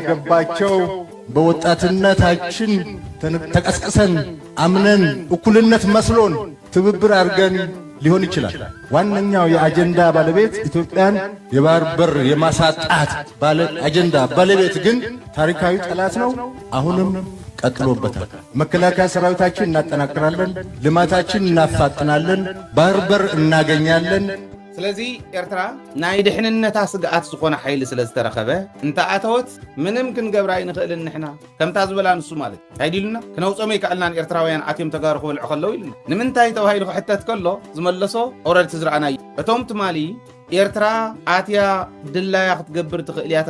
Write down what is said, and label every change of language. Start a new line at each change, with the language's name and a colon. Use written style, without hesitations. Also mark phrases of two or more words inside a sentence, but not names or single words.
Amharic: ጥቅም ያልገባቸው በወጣትነታችን ተቀስቅሰን አምነን እኩልነት መስሎን ትብብር አድርገን ሊሆን ይችላል። ዋነኛው የአጀንዳ ባለቤት ኢትዮጵያን የባህር በር የማሳጣት አጀንዳ ባለቤት ግን ታሪካዊ ጠላት ነው። አሁንም ቀጥሎበታል። መከላከያ ሰራዊታችን እናጠናክራለን፣ ልማታችን እናፋጥናለን፣ ባህር በር እናገኛለን።
Tigrinya: ስለዚህ ኤርትራ ናይ ድሕንነታ ስግኣት ዝኾነ ሓይሊ ስለ ዝተረኸበ እንተኣተወት ምንም ክንገብራ ይንኽእልን ንሕና ከምታ ዝበላ ንሱ ማለት ኣይዲሉና ክነውፆም ይከኣልናን ኤርትራውያን ኣትዮም ተጋሩ ክበልዑ ከለዉ ኢሉና ንምንታይ ተባሂሉ ክሕተት ከሎ ዝመለሶ ኦረድ ትዝረኣና እዩ እቶም ትማሊ ኤርትራ ኣትያ ድላያ ክትገብር ትኽእል እያ